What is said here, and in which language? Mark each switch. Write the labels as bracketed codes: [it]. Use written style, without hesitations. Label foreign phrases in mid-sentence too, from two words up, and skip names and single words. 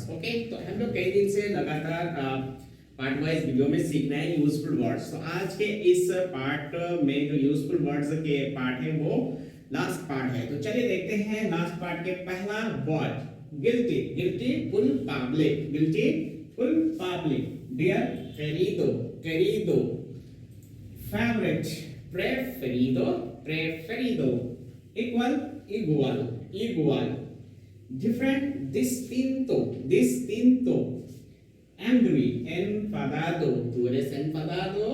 [hi] ओके, तो हम लोग कई दिन से लगातार [en] part wise video [hi] में सीख रहे हैं [en] useful words. [hi] तो आज के इस पार्ट में जो [en] useful words [hi] के पार्ट है वो [en] last part [hi] है। तो चलिए देखते हैं [en] last part [hi] के पहला वर्ड गिल्टी। [es] गिल्टी culpable, गिल्टी culpable। डियर querido, querido। favorite preferido, preferido। equal, igual, igual। different, distinto, distinto। angry, enfadado, tú eres enfadado।